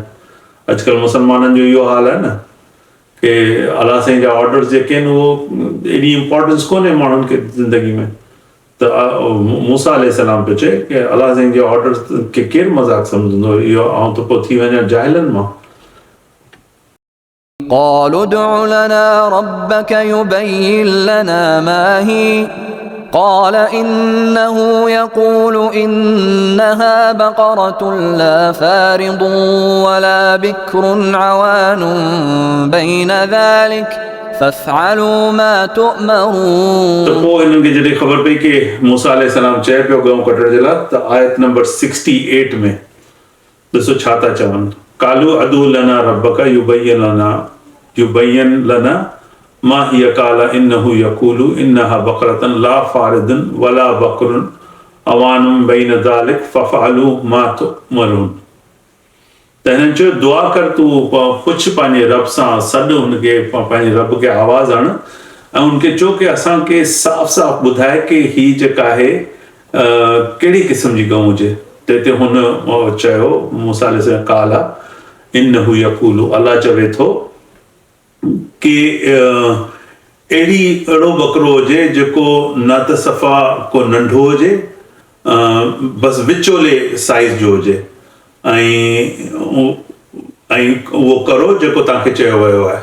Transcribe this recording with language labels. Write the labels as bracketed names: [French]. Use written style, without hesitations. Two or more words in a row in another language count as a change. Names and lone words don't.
[Sindhi] अॼुकल्ह मुस्लमाननि जो इहो हाल आहे न कि अल्लाह साईं जा ऑर्डर्स जेके आहिनि उहो एॾी इम्पोर्टेंस कोन्हे माण्हुनि खे ज़िंदगी में। त मूसा अलैहिस्सलाम पियो चए कि अल्लाह साईं जे ऑर्डर्स खे केरु मज़ाक़ सम्झंदो, इहो आउं त पोइ थी वञा जाहिलनि मां। [Arabic] قالوا ادع لنا ربك يبين لنا ما هي قال إنه يقول إنها بقرة لا فارض ولا بكر عوان بين ذلك فافعلوا ما تؤمرون. [Sindhi] त पोइ हिननि खे जॾहिं ख़बर पई कि मूसा अलैहिस्सलाम चए पियो गऊं कटण जे लाइ, त आयत नंबर 68 में ॾिसो छा था चवनि। [Arabic] قالوا ادع لنا ربك يبين لنا ما هي قال إنه يقول إنها بقرة لا فارض ولا بكر عوان بين ذلك فافعلوا ما تؤمرون. [Sindhi] त हिननि चयो, दुआ कर, तूं पुछ पंहिंजे रब सां, सॾु हुनखे, पंहिंजे रब खे आवाज़ आण ऐं हुनखे चओ कि असांखे साफ़ साफ़ ॿुधाए कि ही जेका आहे कहिड़ी क़िस्म जी गऊं हुजे। त हिते हुन चयो मूसा अलैहिस्सलाम, [Arabic] قال إنه يقول, [Sindhi] अल्लाह चवे थो कि अहिड़ो बकरो हुजे जेको न त सफ़ा को नंढो हुजे, बसि विचोले साइज़ जो हुजे, ऐं उहो करो जेको तव्हांखे चयो वियो आहे।